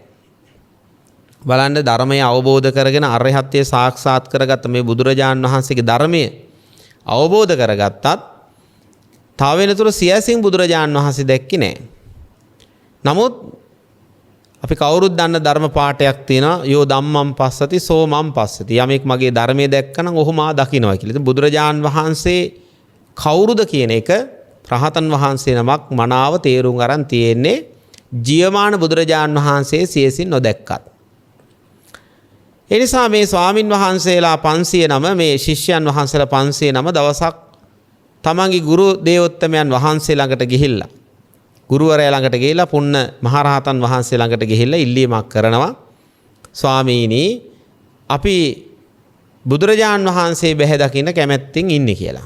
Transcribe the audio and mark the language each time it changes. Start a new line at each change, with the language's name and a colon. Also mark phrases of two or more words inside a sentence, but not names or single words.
Sinhala: බලන්න ධර්මය අවබෝධ කරගෙන අරහත්ත්වයේ සාක්ෂාත් කරගත්ත මේ බුදුරජාන් වහන්සේගේ ධර්මය අවබෝධ කරගත්තත් තව වෙනතුරු සියසින් බුදුරජාන් වහන්සේ දැක්කේ නැහැ. නමුත් අපි කවුරුත් දන්න ධර්ම පාඨයක් තියෙනවා
Pali: යෝ ධම්මං පස්සති සෝ මං පස්සති.
Sinhala: යමෙක් මගේ ධර්මයේ දැක්කනම් ඔහු මා දකින්නවා කියලා. ඉතින් බුදුරජාන් වහන්සේ කවුරුද කියන එක රහතන් වහන්සේ නමක් මනාව තේරුම් අරන් තියෙන්නේ ජීවමාන බුදුරජාන් වහන්සේ සියසින් නොදැක්කත්. ඒ නිසා මේ ස්වාමින් වහන්සේලා 500 නම මේ ශිෂ්‍යයන් වහන්සේලා 500 නම දවසක් තමන්ගේ ගුරු දේවෝත්තමයන් වහන්සේ ළඟට ගිහිල්ලා ගුරුවරයා ළඟට ගිහිල්ලා පුන්න මහරහතන් වහන්සේ ළඟට ගිහිල්ලා ඉල්ලීමක් කරනවා ස්වාමීනි අපි බුදුරජාන් වහන්සේ බැහැ දකින්න කැමැත්තෙන් ඉන්නේ කියලා.